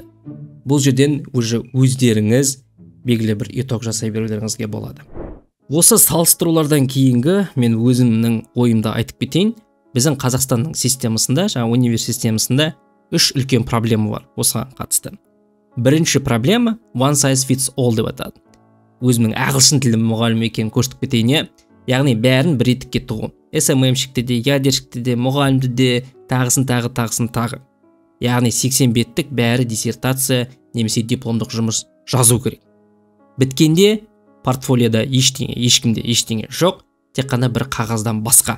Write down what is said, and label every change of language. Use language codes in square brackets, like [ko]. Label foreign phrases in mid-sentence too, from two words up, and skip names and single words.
[kk] Бұл жерден уже өздеріңіз белгілі бір итог жасай берулеріңізге болады. Осы салыстырулардан кейінгі мен өзімнің ойымды айтып кетейін. Біздің Қазақстанның системасында, универ системасында 3 үлкен проблема бар осыған қатысты. Бірінші проблема [en] one size fits all [kk] деп атады. Өзімнің ағылшын тілі мұғалім екенін көрсетіп кетейін. Яғни бәрін бір етікке тығу. SMM-шікті де, ядершікті де, мұғалімді де, тағысын тағы. Яғни 80 беттік бәрі диссертация немесе дипломдық жұмыс жазу керек. Біткенде портфолиода ешкімде ештеңе жоқ, тек қана бір қағаздан басқа.